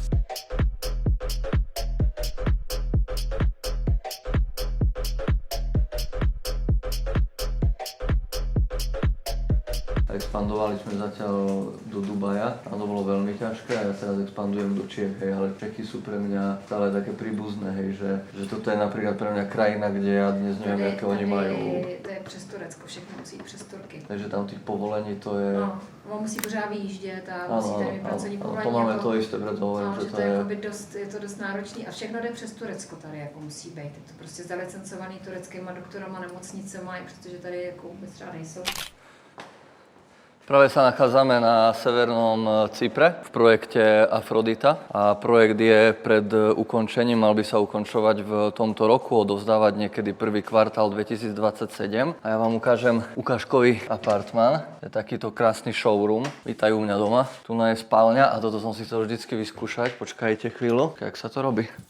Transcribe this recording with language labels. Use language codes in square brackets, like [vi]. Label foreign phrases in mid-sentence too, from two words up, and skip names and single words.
[sk] Expandovali sme zatiaľ do Dubaja a to bolo veľmi ťažké a ja teraz expandujem do Čiech, hej, ale Čechy sú pre mňa stále také príbuzné, hej, že toto je napríklad pre mňa krajina, kde ja dnes neviem, aké oni majú. [cs] To je přes Turecko, všechno musí jít přes Turky. [sk] Takže tam tých povolení to je... [cs] No, on musí pořád vyjíždět a [sk] Áno, [cs] musí tady mít pracovní [sk] áno, [cs] povolení. [sk] to máme [cs] jako, [sk] to isté, preto hovorím, no, že [cs] to je... je to dost náročný a všechno jde přes Turecko tady jako musí být. Je to prostě zalicencovaný tureckýma doktorama, nemocnicema, protože tady jako vůbec třeba nejsou. [sk] Práve sa nachádzame na severnom Cypre v projekte Afrodita a projekt je pred ukončením, mal by sa ukončovať v tomto roku, odovzdávať niekedy prvý kvartál 2027 a ja vám ukážem ukážkový apartmán, je takýto krásny showroom, vítajú mňa doma, tu je spálňa a toto som si chcel vždycky vyskúšať, počkajte chvíľu, jak sa to robí.